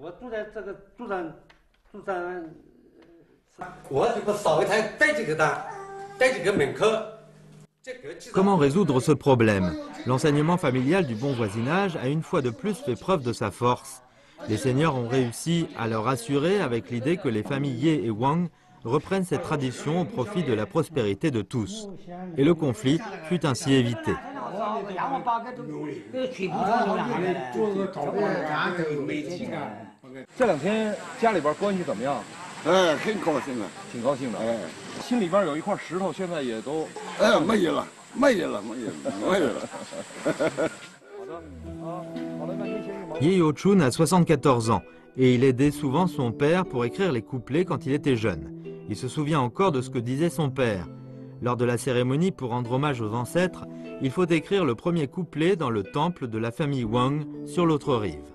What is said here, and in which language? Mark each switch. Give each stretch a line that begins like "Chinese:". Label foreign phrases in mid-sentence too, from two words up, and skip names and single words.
French: Comment résoudre ce problème? L'enseignement familial du bon voisinage a une fois de plus fait preuve de sa force. Les seigneurs ont réussi à leur assurer avec l'idée que les familles Ye et Wang reprennent cette tradition au profit de la prospérité de tous. Et le conflit fut ainsi évité.
Chinese: 这2天家里边关系怎么样？很高兴啊，挺高兴的。心里边有一块石头，现在也都没有了。
French: Ye Youchun a 74 ans et il aidait souvent son père pour écrire les couplets quand il était jeune. Il se souvient encore de ce que disait son père. Lors de la cérémonie pour rendre hommage aux ancêtres, il faut écrire le premier couplet dans le temple de la famille Wang sur l'autre rive.